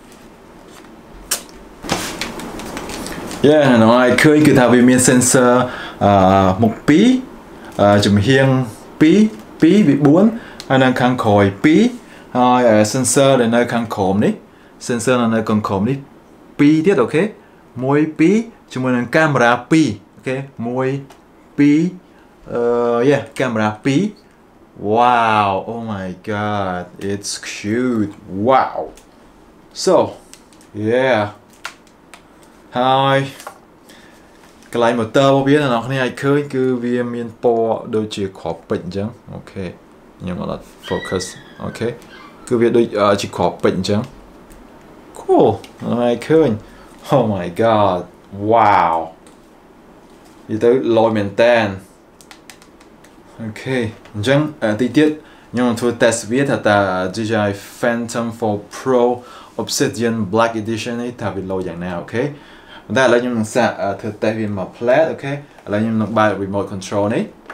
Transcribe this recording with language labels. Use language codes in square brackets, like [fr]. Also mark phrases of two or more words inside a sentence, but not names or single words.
[km] yeah នៅឲ្យឃើញគឺថាវាមាន sensor មុខ2ចំហៀង2វា4ហើយនៅខាងក្រោយ2ហើយ sensor ដែលនៅខាងក្រោមនេះ sensor នៅខាងក្រោមនេះ2ទៀតអូខេ1 2ជាមួយនឹងកាមេរ៉ា2អូខេ1 2yeah កា មេរ៉ា2 [en] wow oh my god it's cute wow so yeah [km] ហើយកន្លែង motor របស់វាអ្នកនរគ្នាអាចឃើញគឺវាមានព ណ៌ដូចជាគ្រាប់ពេជ្រអញ្ចឹងអូខេខ្ញុំអត់ focus អូខេគឺវាដូចជាគ្រាប់ពេ ជ្រអញ្ចឹង cool ហើយឃើញ [en] oh my god wow [km] និយាយទៅលយមែនតើអូខេអញ្ចឹងទីទៀតខ្ញុំនឹងធ្វើ test វាថាតើ DJI Phantom 4 Pro Obsidian Black Edition នេះថាវាលយយ៉ាងណាអូខេតែឥឡូវខ្ញុំនឹងសាកធ្វើ test វាមក flat អូខេឥឡូវខ្ញុំនឹងបើក [en] remote control [km] នេះ